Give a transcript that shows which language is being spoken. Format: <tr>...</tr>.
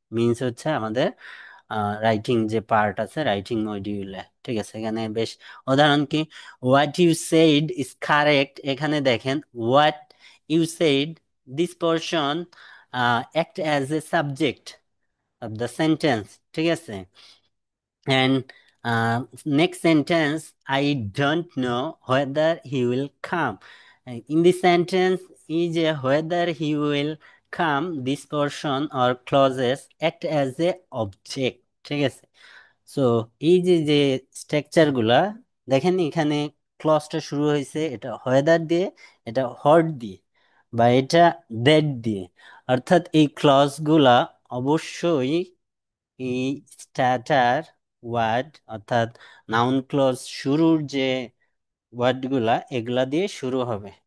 <bn>Means হচ্ছে আমাদের writing যে পার্ট আছে রাইটিং মডিউলে। ঠিক আছে, এখানে বেশ উদাহরণ কি,</bn> <en>what you said is correct,</en> <bn>এখানে দেখেন</bn> <en>What you said, this portion act as a subject of the sentence.</en> <bn>ঠিক আছে,</bn> <en>and next sentence, I don't know whether he will come. In this sentence, is a whether he will come, this portion or clauses act as a object.</en> <bn>ঠিক আছে, so এই যে যে structure গুলা দেখেন, এখানে ক্লজটা শুরু হয়েছে এটা হোয়েদার দিয়ে, এটা হট দিয়ে, বা এটা দ্যাট দিয়ে। অর্থাৎ এই ক্লজ গুলা অবশ্যই এই স্ট্যাটার ওয়ার্ড, অর্থাৎ নাউন ক্লজ শুরুর যে ওয়ার্ড গুলা এগুলা দিয়ে শুরু হবে।</bn>